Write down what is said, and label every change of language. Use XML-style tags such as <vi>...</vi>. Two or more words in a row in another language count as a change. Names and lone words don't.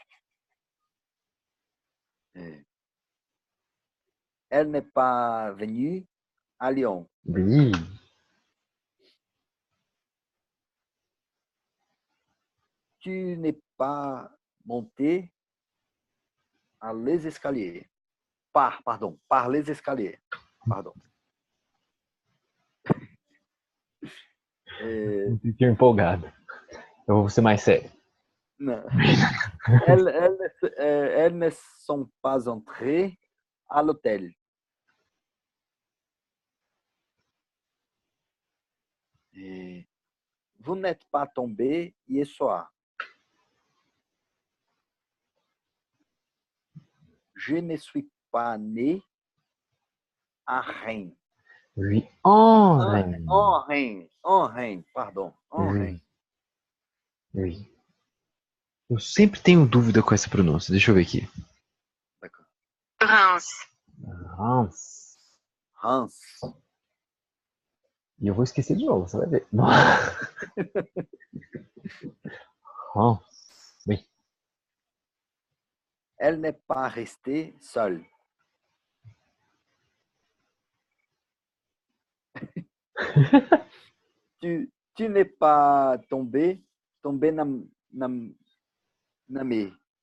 <fr>Et elle n'est pas venue à Lyon. Oui. Tu n'es pas monté à les escaliers. Par les escaliers. Pardon.</fr> <pt>É, Fiquei empolgado. Eu vou ser mais sério. não.</pt> <fr>Elles ne sont pas entrées à l'hôtel. Et vous n'êtes pas tombé hier soir. Je ne suis pas né à Rennes. Oui, en Rennes. En Rennes, pardon. En Rennes. Oui, oui.</fr> <pt>Eu sempre tenho dúvida com essa pronúncia. Deixa eu ver aqui.</pt> <fr>D'accord. Reims. Reims. Hans.</fr> <pt>E eu vou esquecer de novo, você vai ver.</pt> <fr>Reims. Oui. Elle n'est pas restée seule. Tu n'es pas tombé na mer.</fr>